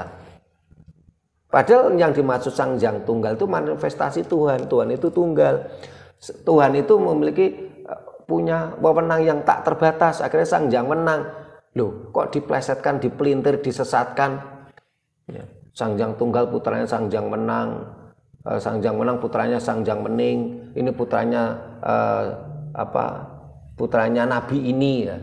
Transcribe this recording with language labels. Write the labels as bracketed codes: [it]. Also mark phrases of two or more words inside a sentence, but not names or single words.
[id] Padahal yang dimaksud Sang Hyang Tunggal itu manifestasi Tuhan. Tuhan itu tunggal. Tuhan itu memiliki punya wewenang yang tak terbatas. Akhirnya Sang Hyang Wenang, loh kok diplesetkan, dipelintir, disesatkan. Ya. Sang Hyang Tunggal putranya Sang Hyang Wenang. Sang Hyang Wenang putranya Sang Hyang Wening. Ini putranya putranya Nabi ini ya.